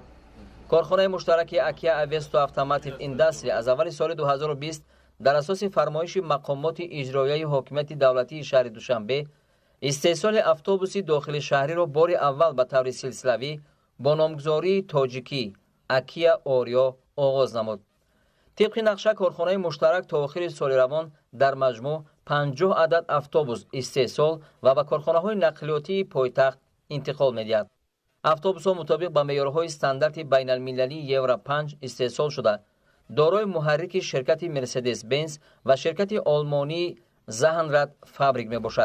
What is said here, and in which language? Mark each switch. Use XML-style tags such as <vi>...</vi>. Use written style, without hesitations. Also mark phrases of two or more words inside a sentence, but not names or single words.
<tg>корхонаи муштараки Акия Авесто Автомотив Индастри аз аввали соли 2020 дар асоси фармоиши мақомоти иҷроияи ҳокимияти давлатии шаҳри Душанбе истеҳсоли автобуси дохилишаҳриро бори аввал ба таври силсилавӣ бо номгузории тоҷикӣ Акия Орё оғоз намуд. Тибқи нақша корхона муштарак то охир сол равон дар маҷмӯъ 50 адад автобус истеҳсол ва ба корхона ҳои нақлиётӣ пойтахт интиқол медиҳад. Автобус ҳо мутобиқ бо меъёрҳои стандарт байналмилалӣ Евро 5 истеҳсол шуда. Дорои муҳаррик ширкат Мерседес Бенз ва ширкат олмонӣ Зеҳнрд фабрик мебошад.</tg>